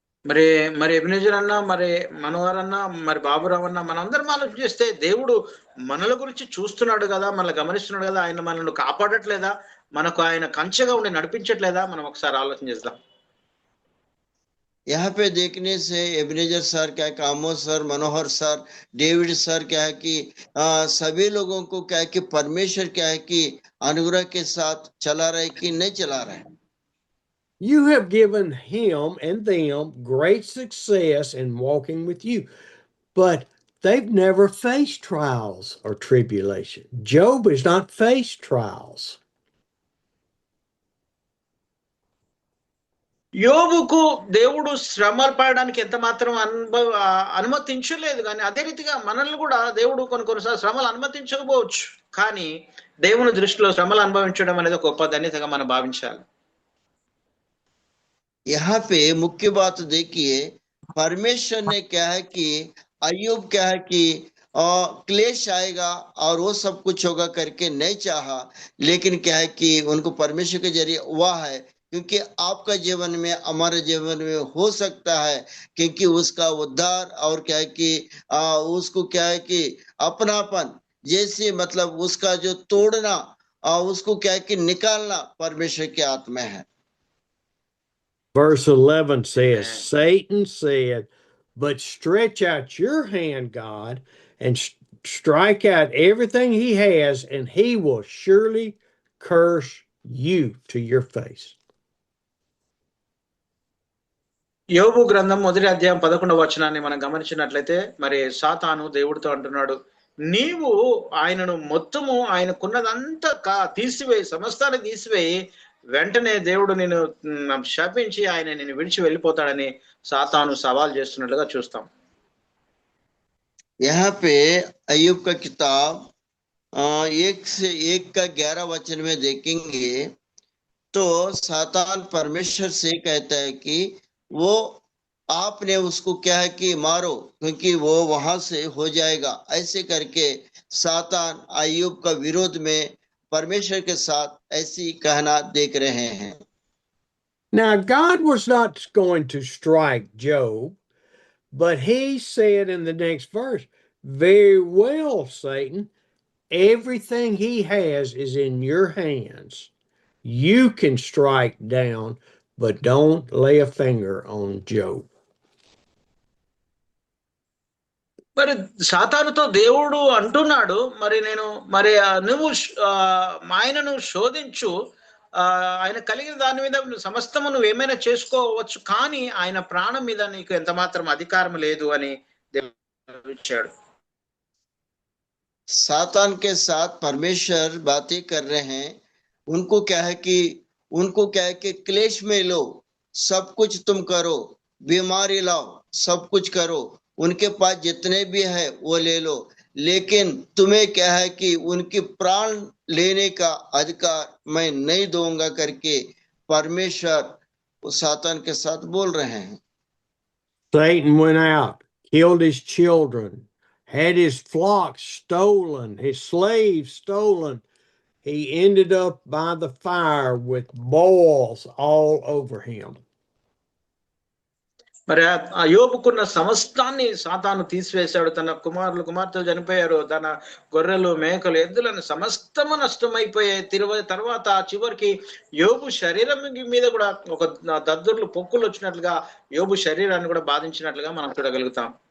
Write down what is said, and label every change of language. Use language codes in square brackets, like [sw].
[te] మరి ఎబినేజర్ అన్న, మరి మనోహర్ అన్న, మరి బాబురావు అన్న, మనందరం ఆలోచన చేస్తే దేవుడు మనల గురించి చూస్తున్నాడు కదా, మనల్ని గమనిస్తున్నాడు కదా, ఆయన మనల్ని కాపాడట్లేదా, మనకు ఆయన కంచెగా ఉండి నడిపించట్లేదా? మనం ఒకసారి ఆలోచన చేద్దాం. [hi] यहाँ पे देखने से एबनेजर सर क्या है, आमोस सर, मनोहर सर, डेविड सर क्या है कि सभी लोगों को क्या है कि परमेश्वर क्या है कि अनुग्रह के साथ चला रहे कि नहीं चला रहे। [en] You have given him and them great success in walking with you, but they've never faced trials or tribulation. Job has not faced trials. [te] యోబుకు దేవుడు శ్రమలు పడడానికి ఎంత మాత్రం అనుమతించలేదు, కానీ అదే రీతిగా మనల్ని కూడా దేవుడు కొన్నిసార్లు శ్రమలు అనుమతించకపోవచ్చు, కానీ దేవుని దృష్టిలో శ్రమలు అనుభవించడం అనేది ఒక గొప్ప ధన్యతగా మనం భావించాలి. [hi] यहाँ पे मुख्य बात देखिए, परमेश्वर ने क्या है कि अय्यूब क्या है कि क्लेश आएगा और वो सब कुछ होगा करके नहीं चाहा, लेकिन क्या है कि उनको परमेश्वर के जरिए हुआ है, क्योंकि आपका जीवन में, हमारे जीवन में हो सकता है, क्योंकि उसका उद्धार और क्या है कि उसको क्या है कि अपनापन जैसे मतलब उसका जो तोड़ना उसको क्या है कि निकालना परमेश्वर के हाथ में है। [en] Verse 11 says, Satan said, but stretch out your hand, God, and strike out everything he has, and he will surely curse you to your face. [te] యోబు గ్రంథం 1వ అధ్యాయం 11వ వచనాన్ని మనం గమనించినట్లయితే, మరి సాతాను దేవుడితో అంటున్నాడు, నీవు ఆయనను మొత్తము ఆయనకున్నదంతా తీసివేయి, సమస్తాన్ని తీసివేయి, వెంటనే దేవుడు నేను శపించి ఆయన నేను విడిచి వెళ్ళిపోతాడని సాతాను సవాల్ చేస్తున్నట్లుగా చూస్తాం. [hi] यहाँ पे अय्यूब का किताब 1 का 11 वचन में देखेंगे तो सातान परमेश्वर से कहता है कि वो आपने उसको क्या है कि मारो, क्योंकि वो वहां से हो जाएगा, ऐसे करके सातान अय्यूब का विरोध में परमेश्वर के साथ ऐसी कहना देख रहे हैं। [en] Now God was not going to strike Job, but he said in the next verse, very well, Satan, everything he has is in your hands. You can strike down, but don't lay a finger on Job. [te] మరి సాతానుతో దేవుడు అంటున్నాడు, మరి నువ్వు ఆయనను శోధించు, ఆయన కలిగిన దాని మీద సమస్తము నువ్వు ఏమైనా చేసుకోవచ్చు, కానీ ఆయన ప్రాణం మీద నీకు ఎంత మాత్రం అధికారం లేదు అని దేవుడు ఇచ్చాడు. [hi] सातान के साथ परमेश्वर बातें कर रहे हैं। उनको क्या है कि क्लेश में लो, सब कुछ तुम करो, बीमारी लाओ, सब कुछ करो, उनके पास जितने भी है वो ले लो, लेकिन तुम्हें क्या है कि उनकी प्राण लेने का अधिकार मैं नहीं दूंगा करके परमेश्वर सातान के साथ बोल रहे हैं। [en] Satan went out, killed his children, had his flock stolen, his slaves stolen. He ended up by the fire with boils all over him. [te] మరి ఆ యోబుకున్న సమస్తాన్ని సాతాను తీసివేశాడు. తన కుమారులు కుమార్తెలు చనిపోయారు, తన గొర్రెలు మేకలు ఎద్దులను సమస్తము నష్టమైపోయాయి. తర్వాత చివరికి యోబు శరీరం మీద కూడా ఒక దద్దుర్లు పొక్కులు వచ్చినట్లుగా యోబు శరీరాన్ని కూడా బాధించినట్లుగా మనం చూడగలుగుతాం.